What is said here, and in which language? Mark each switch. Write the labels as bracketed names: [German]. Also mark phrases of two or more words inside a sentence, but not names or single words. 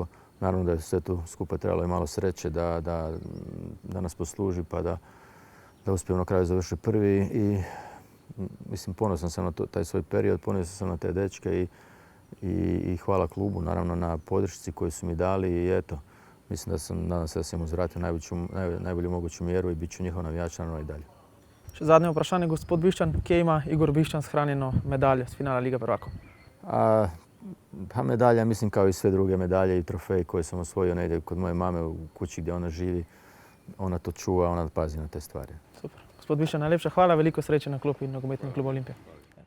[Croatian] Naravno da je sve tu skupa trebalo i malo sreće da nas posluži pa da uspijemo na kraju završiti prvi. I mislim, ponosan sam na taj svoj period, ponosan sam na te dečke i hvala klubu naravno na podršci koju su mi dali i eto, mislim nadam se da sam im uzvratio najbolju moguću mjeru i bit ću njihov navijač naravno i dalje. [Slovenian] Še zadnje vprašanje, gospod Bišćan. Kje ima Igor Bišćan shranjeno medaljo s finala Lige prvakov? [Croatian] Pa medalja, mislim kao i sve druge medalje i trofeji koje sam osvojio negdje kod moje mame u kući gdje ona živi. Ona to čuva, ona pazi na te stvari. [Slovenian] Super. Gospod Bišćan, najlepša hvala, veliko sreče na klopi Nogometnega kluba Olimpija.